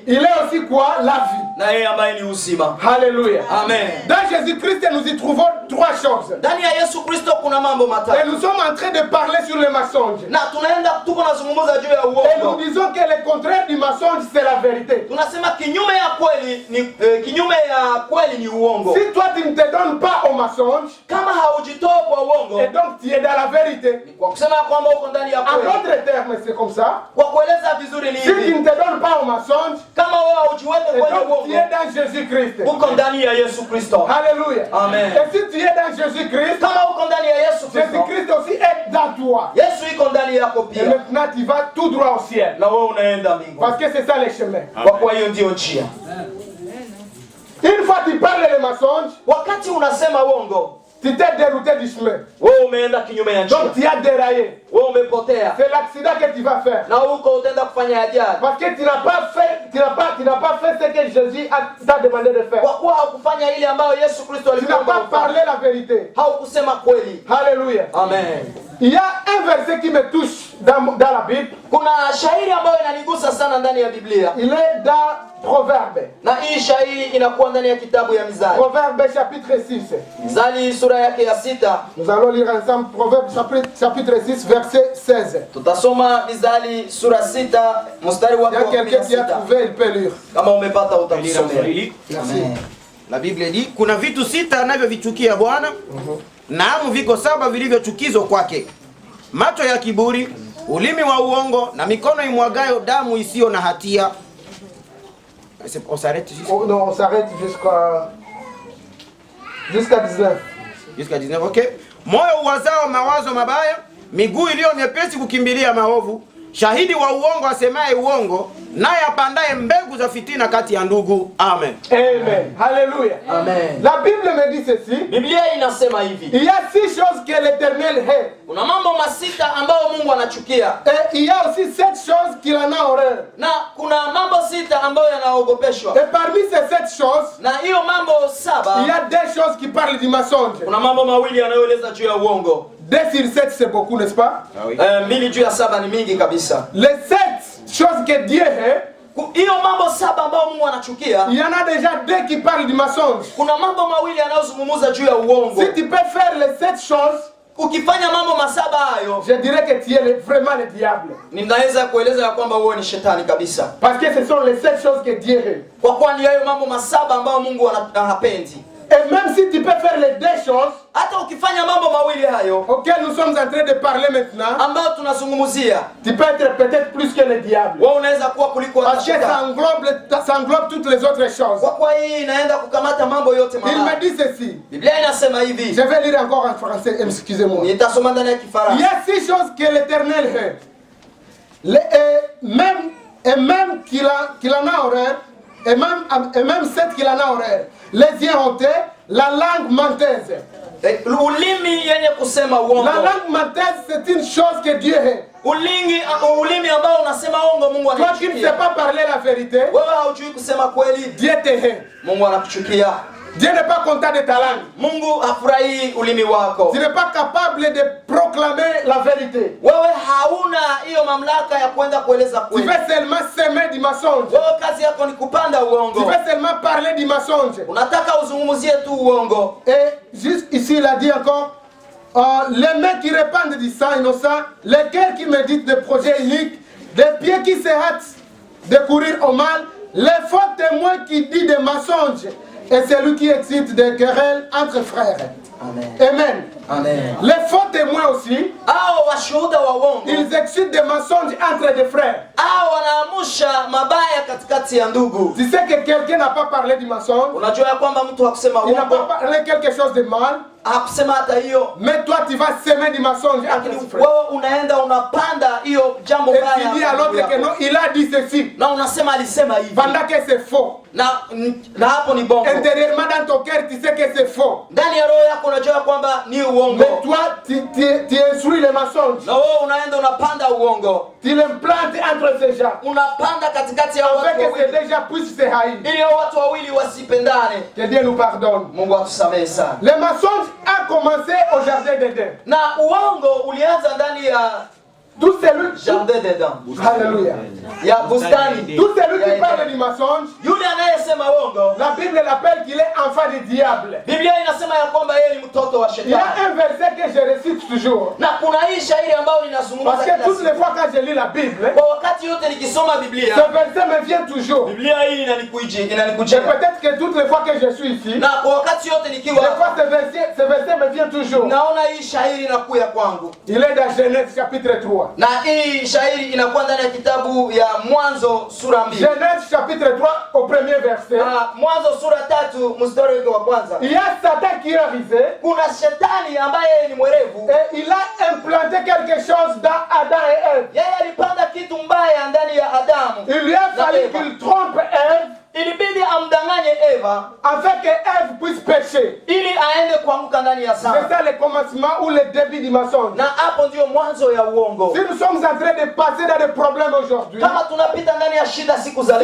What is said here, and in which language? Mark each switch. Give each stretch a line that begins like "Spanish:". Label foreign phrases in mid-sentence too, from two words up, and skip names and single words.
French: il est aussi quoi? La vie.
Swahili: na yeye ambaye ni uzima.
French: Alléluia. Amen. Dans Jésus-Christ nous y trouvons trois choses.
Swahili: Ndani ya Yesu Kristo kuna mambo
French: Et
Swahili: matatu.
French: nous sommes en train de parler sur le mensonge.
Swahili: Na tunaenda tuko nazungumza juu ya
French: Et nous
Swahili: uongo.
French: disons que le contraire du mensonge c'est la vérité.
Swahili: Tunasema kinyume ya kweli ni kinyume ya kweli ni uongo.
French: Si toi tu ne te donnes pas au mensonge,
Swahili: Kama haujitoa kwa uongo,
French: et donc tu es dans la vérité.
Swahili: kwa kusema kwamba uko ndani ya
French: En
Swahili: kweli.
French: d'autres termes, c'est comme ça.
Swahili: Kwa kueleza vizuri ni
French: Si tu
Swahili: hivi.
French: ne te donnes pas au mensonge,
Swahili: Kama wewe haujiweke
French: et
Swahili: kwenye
French: donc tu
Swahili: uongo,
French: es dans Jésus-Christ.
Swahili: uko ndani ya Yesu Kristo.
French: Alléluia. Amen. Et si tu es dans Jésus-Christ,
Swahili: Kama uko ndani ya Yesu Kristo,
French: Jésus-Christ aussi est dans toi.
Swahili: Yesu iko ndani yako
French: Et
Swahili: pia.
French: maintenant tu vas tout droit au ciel.
Swahili: Na wewe unaenda mbinguni.
French: Parce que c'est ça le chemin.
Swahili: Kwa kuwa hiyo ndio njia.
French: Une fois tu parles le mensonge,
Swahili: Wakati unasema uongo,
French: tu t'es dérouté du chemin.
Swahili: wewe umeenda kinyume ya njia.
French: Donc tu as déraillé.
Swahili: Wewe umepotea.
French: C'est l'accident que tu vas faire.
Swahili: Na huko utaenda kufanya ajali.
French: Parce que tu n'as pas fait ce que Jésus t'a demandé de faire.
Swahili: Kwa kuwa haukufanya ile ambayo Yesu Kristo
French: Tu n'as
Swahili: alikuwa
French: pas parlé la vérité.
Swahili: haukusema kweli.
French: Alléluia. Amen. Il y a un verset qui me touche dans la Bible.
Swahili: Kuna shairi ambayo inanigusa sana ndani ya Biblia.
French: Il est dans Proverbe.
Swahili: Na hii shairi inakuwa ndani ya kitabu ya Mizali.
French: Proverbe chapitre 6.
Swahili: Mizali sura yake ya 6.
French: Nous allons lire ensemble Proverbe chapitre 6 verset 16.
Swahili: Tutasoma Mizali sura 6 mstari wa
French: Il y a quelqu'un qui a
Swahili: 16.
French: trouvé, il peut lire.
Swahili: Kama umepata utakusomea.
French: Merci. La Biblia dit,
Swahili: kuna vitu sita anavyovichukia Bwana, naam viko saba vilivyochukizwa kwake: macho ya kiburi, ulimi wa uongo, na mikono imwagayo damu isiyo na hatia.
French: On s'arrête Oh, non, on s'arrête jusqu'à 19. jusqu'à 19, ok.
Swahili: Moyo uwazao mawazo mabaya, miguu iliyo nyepesi kukimbilia maovu, shahidi wa uongo asemaye uongo, naye apandaye mbegu za fitina kati ya ndugu.
French: Amen. Amen. Alléluia. Amen. La Bible me dit ceci.
Swahili: Biblia inasema hivi.
French: Il y a 6 choses que l'Éternel hait.
Swahili: Kuna mambo masita ambayo Mungu anachukia.
French: Et il y a aussi 7 choses qu'il en a horreur.
Swahili: Na kuna mambo sita ambayo yanaogopeshwa.
French: Et parmi ces 7 choses,
Swahili: Na hiyo mambo saba,
French: il y a 2 choses qui parlent du mensonge.
Swahili: kuna mambo mawili yanayoeleza juu ya uongo.
French: 2 sur 7 c'est beaucoup, n'est-ce pas?
Swahili: Mbili juu ya saba ni mingi kabisa.
French: Les 7 choses que Dieu hait,
Swahili: Hiyo mambo saba ambayo Mungu anachukia,
French: il y en a déjà 2 qui parlent du mensonge.
Swahili: kuna mambo mawili yanayozungumza juu ya uongo.
French: Si tu peux faire les 7 choses,
Swahili: Ukifanya mambo masaba hayo,
French: je dirais que tu es vraiment le diable.
Swahili: ninaweza kueleza ya kwamba wewe ni shetani kabisa.
French: Parce que ce sont les 7 choses que Dieu hait.
Swahili: Kwa kuwa ni hayo mambo masaba ambayo Mungu hapendi.
French: Et même si tu peux faire les 2 choses
Swahili: Hata ukifanya mambo mawili hayo
French: auxquelles nous sommes en train de parler maintenant,
Swahili: ambayo tunazungumzia,
French: tu peux être peut-être plus que le diable.
Swahili: wewe unaweza kuwa kuliko hata
French: Parce que
Swahili: shetani.
French: ça englobe toutes les autres choses.
Swahili: Kwa kuwa hii inaenda kukamata mambo yote
French: Il me
Swahili: mabaya.
French: dit ceci.
Swahili: Biblia inasema hivi.
French: Je vais lire encore en français, excusez-moi.
Swahili: Nitasoma ndani ya
French: Il y
Swahili: Kifaransa.
French: a 6 choses que l'Éternel hait. Même qu'il en a horreur, et même 7 qu'il en a horreur. Les yeux hontés, la langue menteuse.
Swahili: Ulimi yenye kusema
French: La
Swahili: uongo.
French: langue menteuse, c'est une chose que Dieu hait.
Swahili: Ulimi ambao unasema uongo Mungu
French: Toi qui ne sais
Swahili: anachukia.
French: pas parler la vérité,
Swahili: Wewe haujui kusema kweli,
French: Dieu te hait.
Swahili: Mungu anakuchukia.
French: Dieu n'est pas content de ta langue.
Swahili: Mungu hafurahi ulimi wako.
French: Tu n'es pas capable de proclamer la vérité.
Swahili: Wewe hauna hiyo mamlaka ya kwenda kueleza
French: Tu
Swahili: kweli.
French: veux seulement semer du mensonge.
Swahili: Wewe kazi yako ni kupanda
French: Tu
Swahili: uongo.
French: veux seulement parler du mensonge.
Swahili: Unataka uzungumzie tu uongo.
French: Et juste ici, il a dit encore, les mains qui répandent du sang innocent, les cœurs qui méditent des projets uniques, des pieds qui se hâtent de courir au mal, les faux témoins qui disent des mensonges, et celui qui excite des querelles entre frères. Amen. Amen. Amen. Les faux témoins aussi,
Swahili: Hao washuhuda wa uongo,
French: ils excitent des mensonges entre des frères.
Swahili: hao wanaamusha mabaya katikati ya ndugu.
French: Tu sais que quelqu'un n'a pas parlé du mensonge,
Swahili: Unajua ya kwamba mtu hakusema
French: il n'a
Swahili: uongo,
French: pas parlé quelque chose de mal,
Swahili: hakusema hata hiyo,
French: mais toi tu vas semer du mensonge entre
Swahili: lakini
French: tes frères.
Swahili: wewe unaenda unapanda hiyo jambo
French: Et
Swahili: baya.
French: tu dis à l'autre que non, il a dit ceci,
Swahili: Na unasema alisema hivi.
French: pendant que c'est faux.
Swahili: Na hapo ni bongo.
French: Intérieurement dans ton cœur, tu sais que c'est faux.
Swahili: Ndani ya roho yako unajua ya kwamba ni uongo.
French: Mais toi, tu instruis les mensonges.
Swahili: Na wewe unaenda unapanda uongo.
French: Tu les plantes entre ces gens.
Swahili: Unapanda katikati ya watu
French: Afin que ces
Swahili: wawili.
French: deux gens puissent se haïr.
Swahili: Ili hao watu wawili wasipendane.
French: Que Dieu nous pardonne.
Swahili: Mungu atusamehe sana.
French: Le mensonge a commencé au jardin d'Éden.
Swahili: Na uongo ulianza ndani ya
French: Tout celui, Jardin d'Eden. Alléluia.
Swahili: Ya bustani.
French: Tout celui qui parle du mensonge,
Swahili: Yule anayesema uongo,
French: la Bible l'appelle qu'il est enfant du diable.
Swahili: Biblia inasema ya kwamba yeye ni mtoto wa
French: Il y a
Swahili: shetani.
French: un verset que je récite toujours.
Swahili: Na kuna hii shairi ambayo ninazungumza
French: Parce que
Swahili: kila
French: toutes les
Swahili: siku.
French: fois quand je lis la Bible,
Swahili: Kwa wakati yote nikisoma Biblia,
French: ce verset me vient toujours.
Swahili: Biblia hii
French: Et
Swahili: inanikujia.
French: peut-être que toutes les fois que je suis ici,
Swahili: Na kwa wakati yote
French: des
Swahili: nikiwa
French: fois ce verset me vient toujours.
Swahili: naona hii shairi inakuya kwangu.
French: Il est dans Genèse chapitre 3.
Swahili: Na hii shairi inakuwa ndani ya kitabu ya Mwanzo sura 2.
French: Genèse chapitre 3 au premier verset.
Swahili: Na Mwanzo sura 3 mstari wake wa kwanza.
French: Il y a Satan qui est arrivé
Swahili: Kuna shetani ambaye ni mwerevu.
French: et il a implanté quelque chose dans Adam et Ève.
Swahili: Yeye alipanda kitu mbaya ndani ya Adamu.
French: Il lui a
Swahili: na
French: fallu
Swahili: Eva.
French: qu'il trompe Ève
Swahili: Ilibidi amdanganye Eva
French: afin que Ève puisse pécher.
Swahili: ili aende kuanguka ndani ya
French: C'est
Swahili: dhambi.
French: ça le commencement ou le début du mensonge.
Swahili: Na hapo ndio mwanzo ya uongo.
French: Si nous sommes en train de passer dans des problèmes aujourd'hui,
Swahili: Kama tunapita ndani ya shida siku za